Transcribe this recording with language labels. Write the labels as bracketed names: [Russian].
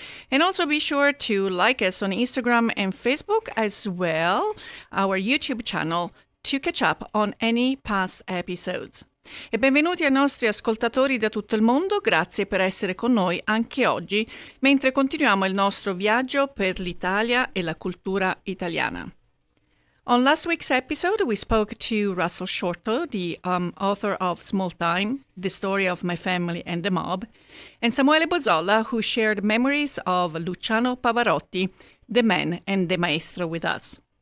[English] And also be sure to like us on Instagram and Facebook as well, our YouTube channel, to catch up on any past episodes. [Italian] E benvenuti ai nostri ascoltatori da tutto il mondo, grazie per essere con noi anche oggi, mentre continuiamo il nostro viaggio per l'Italia e la cultura italiana. [English] On last week's episode, we spoke to Russell Shorto, the author of Small Time, The Story of My Family and the Mob, and Samuele Bozzolla, who shared memories of Luciano Pavarotti, the man and the maestro with us.